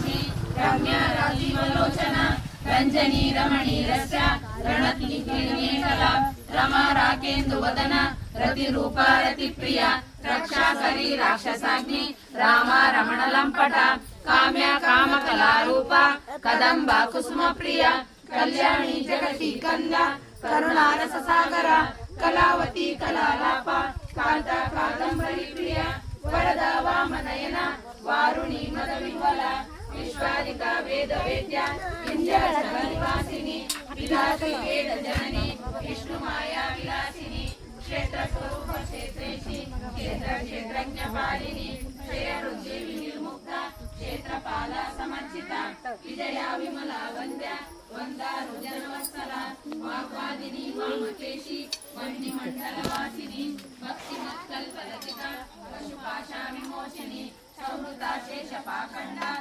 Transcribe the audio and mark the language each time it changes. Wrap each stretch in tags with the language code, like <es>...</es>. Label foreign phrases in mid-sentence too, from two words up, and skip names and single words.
<sa>ರಂಜನಿ ರಮಣಿ ರಸ್ಯ ರಮಾ ರಾಕೇಂದು ವದನ ರತಿ ರೂಪ ರತಿ ಪ್ರಿಯ ರಕ್ಷಾಕರಿ ರಾಕ್ಷಸಾಗ್ನಿ ರಾಮ ರಮಣ ಲಂಪಟ ಕಾಮ್ಯ ಕಾಮ ಕಲಾರೂಪ ಕದಂಬ ಕುಸುಮ ಪ್ರಿಯ ಕಲ್ಯಾಣಿ ಜಗತಿ ಕಂದ ಕರುಣಾರಸ ಸಾಗರ ಕಲಾವತಿ ಕಲಾಲಾಪ ಕಾಂತ ಕಾದಂಬರಿ ಪ್ರಿಯ ವರದ ವಾಮನಯನ ವಾರುಣಿ ಮದ ವಿಹ್ವಲ ವಿಶ್ವಾದಿಕ ವೇದ ವೇದ್ಯ ವಿಂಧ್ಯಾಚಲ ನಿವಾಸಿನಿ ವಿಲಾಸಿ ವೇದ ಜನನಿ ವಿಷ್ಣು ಮಾಯಾ ವಿಲಾಸಿನಿ ಕ್ಷೇತ್ರ ಸ್ವರೂಪ ಕ್ಷೇತ್ರೇಶಿ ಕ್ಷೇತ್ರ ಕ್ಷೇತ್ರಜ್ಞ ಪಾಲಿನಿ ಕ್ಷಯ ವೃದ್ಧಿ ವಿನಿರ್ಮುಕ್ತ ಕ್ಷೇತ್ರಪಾಲ ಸಮರ್ಚಿತ ವಿಜಯ ವಿಮಲ ವಂದ್ಯ ವಂದಾರು ಜನವತ್ಸಲ ವಾಗ್ವಾದಿನಿ ವಾಮಕೇಶಿ ಮಂಡಿಮಂಡಲ ವಾಸಿನಿ ಭಕ್ತಿ ಮತ್ಕಲ್ಪಲತಿಕ ಪಶುಪಾಶ ವಿಮೋಚನಿ ಸಂವೃತ ಶೇಷ ಪಾಖಂಡ</sa>